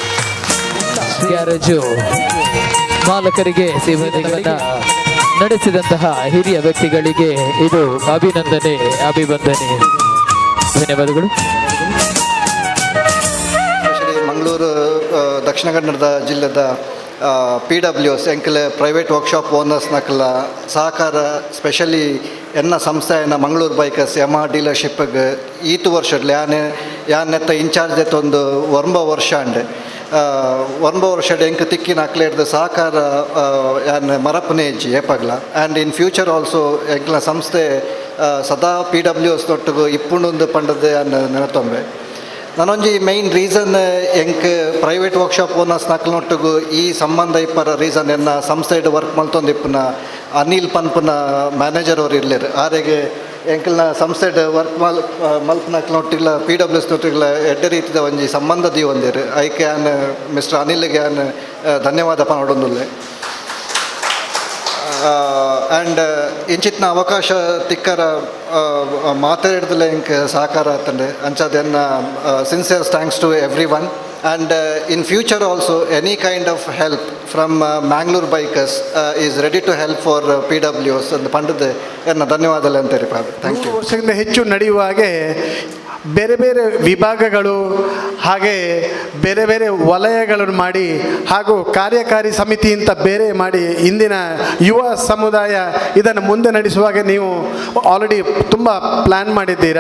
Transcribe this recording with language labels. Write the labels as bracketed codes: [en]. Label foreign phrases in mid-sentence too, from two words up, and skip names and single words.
[kn] ಗ್ಯಾರೇಜು ಮಾಲಕರಿಗೆ ಸೇವೆಗಳನ್ನು ನಡೆಸಿದಂತಹ ಹಿರಿಯ ವ್ಯಕ್ತಿಗಳಿಗೆ ಇದು ಅಭಿವಂದನೆ. ಧನ್ಯವಾದಗಳು. [tcy] ಮಂಗಳೂರು ದಕ್ಷಿಣ ಕನ್ನಡ ಜಿಲ್ಲೆದ PWS ಎಂಕಲ [en] private workshop owners [tcy] ನಕಲ ಸಹಕಾರ ಸ್ಪೆಷಲಿ ಎನ್ನ ಸಂಸ್ಥೆಯನ್ನು ಮಂಗಳೂರು ಬೈಕರ್ಸ್ ಯಮ ಡೀಲರ್ಶಿಪ್ಗೆ ಈತು ವರ್ಷಡ್ಲಿ ಯಾನೆತ್ತ ಇನ್ಚಾರ್ಜ್ ಒಂದು 9 ವರ್ಷ ಅಂಡೆ 9 ವರ್ಷ ಎಂಕ್ ತಿಕ್ಕಿನ ಅಕ್ಲೇಡ್ದು ಸಹಕಾರ ಯಾನ್ ಮರಪನೇಜ್ ಏಪಗ್ಲ [en] and in future also [tcy] ಎಂಕ್ಲ ಸಂಸ್ಥೆ ಸದಾ PWS ತೊಟ್ಟಿಗೂ ಇಪ್ಪುಂಡು ಪಂಡದು ಯಾನ್ ನೆನತೊಂಬೆ. ನಾನೊಂಜಿ [en] main reason [tcy] ಎಂಕ್ [en] private workshop owners [tcy] ನಕ್ಲನೊಟ್ಟಿಗೂ ಈ ಸಂಬಂಧ ಇಪ್ಪರ ರೀಸನ್ ಎನ್ನ ಸಂಸ್ಥೆಡ್ ವರ್ಕ್ ಮಲ್ತೊಂದು ಇಪ್ಪನ ಅನಿಲ್ ಪನ್ಪನ ಮ್ಯಾನೇಜರ್ ಅವ್ರು ಇರ್ಲಿರು ಆರೆಗೆ ಎಂಕಲ್ನ ಸಂಸ್ಥೆಡ್ ವರ್ಕ್ ಮಲ್ಪನಕ್ಲೊಟ್ಟಿಲ್ಲ PWS ನೊಟ್ಟಿಲ್ಲ ಎಡ್ಡೆ ರೀತಿದ ಒಂಜಿ ಸಂಬಂಧ ದೀವೊಂದೆರ್ ಐಕೆ ಆನ್ ಮಿಸ್ಟರ್ ಅನಿಲ್ಗೆ ಆನ್ ಧನ್ಯವಾದ ಪನೊಡೊಂದುಲ್ಲೆ. ಆ್ಯಂಡ್ ಇಂಚಿತ್ನ ಅವಕಾಶ ತಿಕ್ಕರ ಮಾತಾಡಿದಲ್ಲ ಇಂಕ್ ಸಹಕಾರ ಆತಂಡೆ ಅಂಚದೆನ್ನ [en] sincere thanks to every one. And in future also, any kind of help from Mangalore Bikers is ready to help for PWS. [tcy] And ಪಂಡದ ಎನ್ನ ಧನ್ಯವಾದಗಳು ಅಂತಾರೆ. [en] thank you. [kn] ವರ್ಷದಿಂದ ಹೆಚ್ಚು ನಡೆಯುವ ಹಾಗೆ ಬೇರೆ ಬೇರೆ ವಿಭಾಗಗಳು ಹಾಗೆ ಬೇರೆ ಬೇರೆ ವಲಯಗಳನ್ನು ಮಾಡಿ ಹಾಗೂ ಕಾರ್ಯಕಾರಿ ಸಮಿತಿ ಅಂತ ಬೇರೆ ಮಾಡಿ ಇಂದಿನ ಯುವ ಸಮುದಾಯ ಇದನ್ನು ಮುಂದೆ ನಡೆಸುವಾಗ ನೀವು ಆಲ್ರೆಡಿ ತುಂಬ ಪ್ಲ್ಯಾನ್ ಮಾಡಿದ್ದೀರಾ.